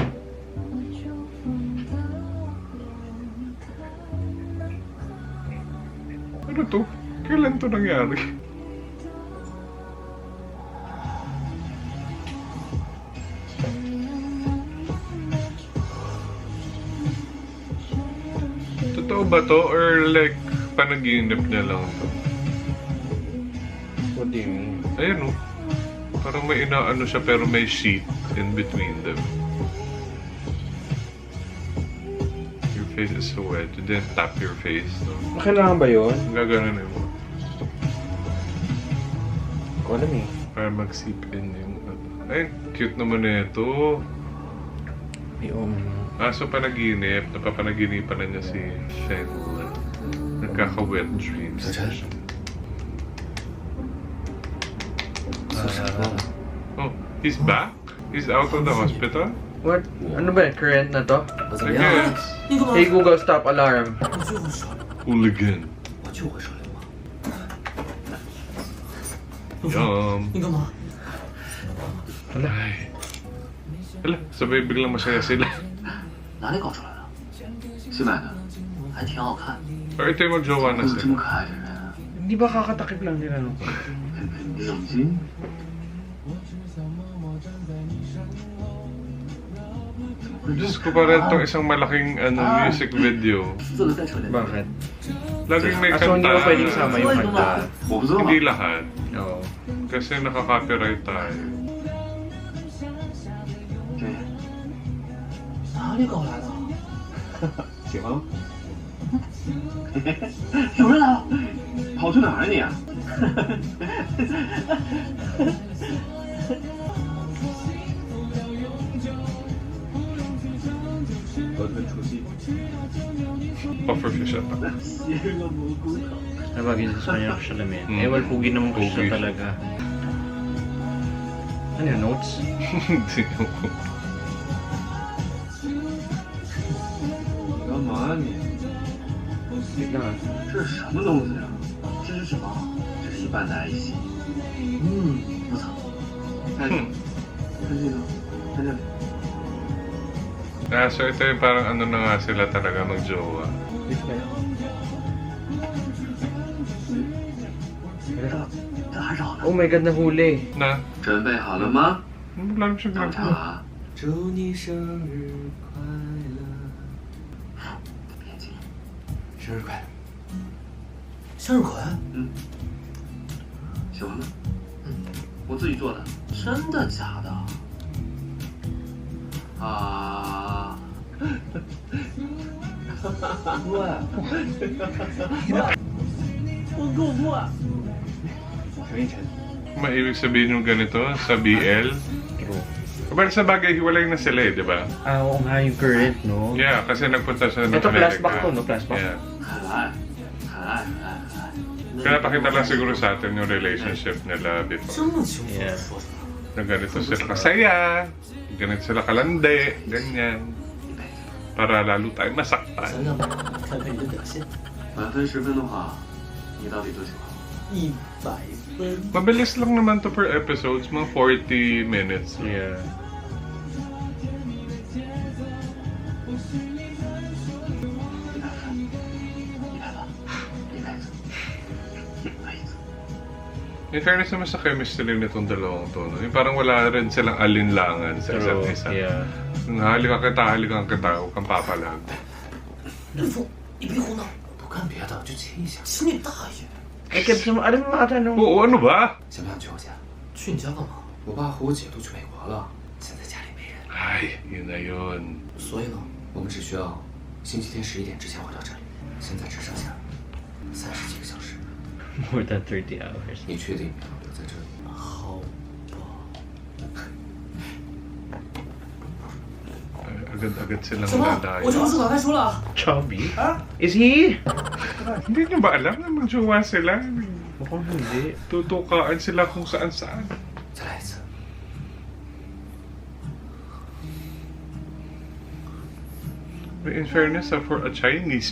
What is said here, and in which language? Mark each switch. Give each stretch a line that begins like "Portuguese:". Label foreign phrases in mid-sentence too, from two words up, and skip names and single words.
Filipino: Ano to? Kailan to nangyari? Totoo ba to?
English: Or like,
Filipino: panaginip niya lang to?
English: What do you mean?
Filipino: Ayan o. Parang may inaano siya pero may
English: sheet in between them. Your face is so wet. You didn't tap your face, no?
Filipino: Kailangan ba yun? Gaganon mo. Ko alam eh. Para mag-
English: seep in
Filipino: yung ano. Ay, cute naman na ito. Yung... So panaginip. Napapanaginipan na niya si Feng. Nagkaka-wet dreams.
English: Oh, he's back? He's out of the hospital? What?
Filipino: Ano ba yun? Current na to?
Chinese: 我怎
English: I
Chinese: 么样啊？
English: guess.
Chinese: 你干嘛？
English: Hey Google, stop alarm.
Chinese: 我救回手，
English: Hooligan.
Chinese: 我救回手流氓。
English: Yum.
Chinese: 你干嘛？
Filipino: Ay. Hala, sabay biglang masaya sila.
Chinese: 哪里搞出来的？新买的，还挺好看。
Filipino: Or ito yung mag-jowa na
Chinese: 怎么这么
Filipino: sila.
Chinese: 可爱的人啊？
Filipino: Hindi ba kakatakip lang nila no?
Chinese: 冷静。
Filipino: Diyos ko, parang itong isang malaking
English: music video.
Chinese: 坐的在车里。
Filipino: Bakit? Laging may So hindi kanta. mo pwedeng sama yung kanta?
Chinese: 我不知道。
Filipino: Hindi lahat. Oo. Kasi nakaka-copyright tayo.
Chinese: 对。哪里搞来的？喜欢吗？有人来了！跑去哪儿啊你？
Filipino: Pufferfish ata. Nabagay sa kanya ako siya lamin. Mm. Eh, well, pugi naman ko siya Pugi siya. talaga. Ano yun, notes? Hindi ko.
Chinese: 干嘛你？
Filipino: Wait lang ah.
Chinese: 这是什么东西啊？这是什么？这是一半的爱心。嗯，不错。看这，看这个，看这里。
Filipino: So ito yung parang ano na nga sila talaga mag-jowa. Wait lang.
Chinese: 这还是好的。
English: Oh my God,
Filipino: nahuli. Na?
Chinese: 准备好了吗？
Filipino: Wala siyang
Chinese: 当场
Filipino: ginagawa.
Chinese: 啊！祝你生日快乐！别急，生日快乐！向日葵？嗯，喜欢吗？嗯，我自己做的。真的假的？啊！喂！我够不？陈一晨。
Filipino: Maibig sabihin yung ganito sa BL.
English: True.
Filipino: Pero sa bagay, hiwalay na sila eh, di ba? Ah, oo nga yung current, no? Yeah, kasi nagpunta siya ng Ito, America.
English: flashback to, no? Flashback. Yeah.
Chinese: 可爱，可爱，可爱，可爱。
Filipino: Kaya pakita lang siguro sa atin yung relationship nila before.
Chinese: 这么清楚
English: Yeah.
Chinese: 地说出来。
Filipino: Na ganito sila kasaya, ganito sila kalande, ganyan. Para lalo tayo
Chinese: 想
Filipino: masaktan.
Chinese: 想吧，看看你的表现。满分10分的话，你到底多喜欢？100分。
Filipino: Mabilis lang naman to per episodes, mga 40 minutes.
English: Yeah. In fairness
Filipino: naman sa chemistry nitong dalawang to, no? Yung parang wala rin silang alinlangan sa isa't
English: True.
Filipino: isa.
English: Yeah.
Filipino: Yung halikan kita, huwag kang papalag.
Chinese: 林峰，你别胡闹，不干别的，就亲一下。亲你大爷！
Filipino: Eh, Kebs, ano mo mga tanong? Oo, ano ba?
Chinese: 想不想去我家？去你家干嘛？我爸和我姐都去美国了，现在家里没人，
Filipino: Ay, yun na yun.
Chinese: 所以呢，我们只需要星期天11点之前回到这里。现在只剩下30几个小时，
English: More than 30 hours.
Chinese: 你确定要留在这里？好吧。
Filipino: agad-agad silang
Chinese: 什么？我这
Filipino: lalayo.
Chinese: 本书打开书了。
English: Chubby? Is he?
Filipino: Hindi niyo ba alam na magjowa sila? Mukhang hindi. Tutukaan sila kung saan-saan.
Chinese: 再来一次。
English: In fairness, for a Chinese